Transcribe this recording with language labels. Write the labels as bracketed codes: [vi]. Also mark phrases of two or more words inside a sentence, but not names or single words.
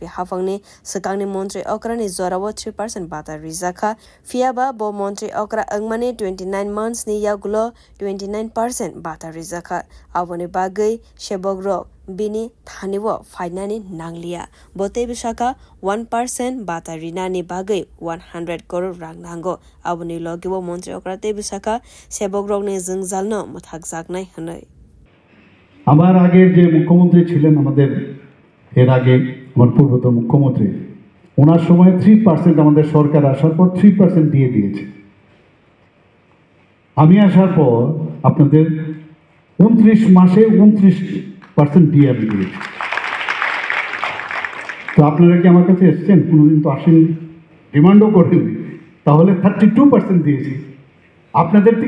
[trp] Hafangni Sakangni Montri Okrani Zorawo 3% Bata Rizaka Fiaba Bo Montri Okra Angmani 29 months ni Yagulo 29% Bata Rizaka Avoni Bagai Shebogro Bini Thaniwo Fainani Nanglia Bote Bishaka 1% Bata Rinani Bagai 100 crore rang nango Avoni Logiwo Montri Okra Te Bishaka Shebogrogni Zingzalno Muthakzaknai Hanoi [bn] আমার আগের যে মুখ্যমন্ত্রী ছিলেন আমাদের এর আগে আমার পূর্বতন মুখ্যমন্ত্রী ওনার সময় 3% আমাদের সরকার আসার পর 3% দিয়ে দিয়েছে আমি আসার পর আপনাদের 29 মাসে 29% দিয়ে আমি দিয়েছি তো আপনারা কি আমার কাছে এসেছেন কোনোদিন তো আসেন ডিমান্ডও করেন তাহলে 32% দিয়েছি আপনাদের থেকে